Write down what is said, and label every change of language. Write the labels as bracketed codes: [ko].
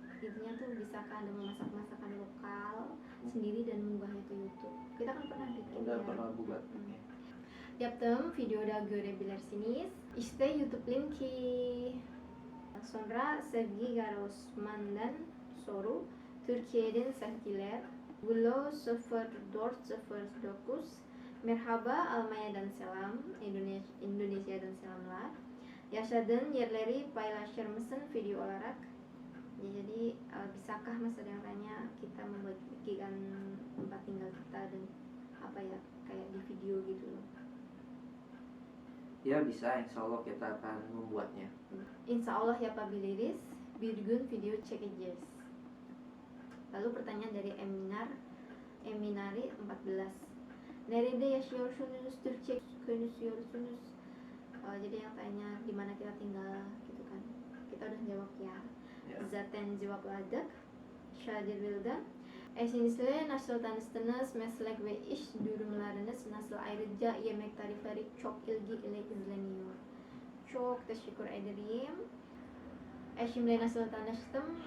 [id] resepnya tuh bisakah Anda memasak masakan lokal sendiri dan mengunggahnya ke YouTube. Kita kan pernah bikin Udah ya. pernah buat. [tr] Yaptığım videoda görebilirsiniz. İşte YouTube linki. Sonra Sevgi Garosman'dan soru. Türkiye'den sevgiler. Bulo 0409. Merhaba, Almanya'dan selam. Indonesia'dan selamlar. Yaşadığın yerleri paylaşır mısın video olarak? [id] Ya, jadi bisakah Mas ada yang tanya kita membagikan tempat tinggal kita dan apa ya kayak di video gitu loh. Ya bisa, insya Allah kita akan membuatnya. [tr] Insya Allah yapabiliriz. Bir gün video çekeceğiz. [id] Lalu pertanyaan dari Eminari 14. [tr] Nerede yaşıyorsunuz? Türkçe konuşuyorsunuz. [id] Jadi yang tanya di mana kita tinggal gitu kan. Kita udah jawab ya. [tr] Zaten cevapladık. [id] Şadir Bildan. [tr] Eşinizle nasıl tanıştınız? Meslek ve iş durumlarınız nasıl? Ayrıca yemek tarifleri çok ilgi ile izleniyor. Çok teşekkür ederim. Eşimle nasıl tanıştım?